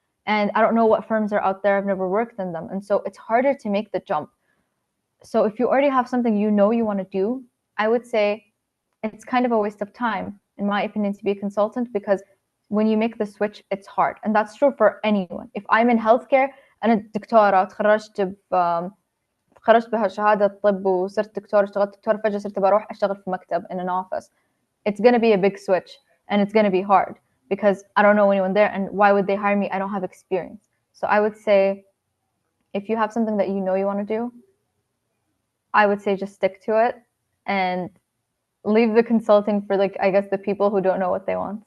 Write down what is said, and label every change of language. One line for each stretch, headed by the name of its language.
English: And I don't know what firms are out there. I've never worked in them. And so it's harder to make the jump. So if you already have something you know you want to do, I would say it's kind of a waste of time, in my opinion, to be a consultant, because when you make the switch, it's hard. And that's true for anyone. If I'm in healthcare,
Arabic: أنا دكتورة تخرجت بشهادة طب وصرت دكتورة، اشتغلت دكتورة، فجأة صرت بروح أشتغل في مكتب
English: in an office. It's going to be a big switch, and it's going to be hard because I don't know anyone there, and why would they hire me? I don't have experience. So I would say if you have something that you know you want to do, I would say just stick to it and leave the consulting for, like, I guess the people who don't know what they want.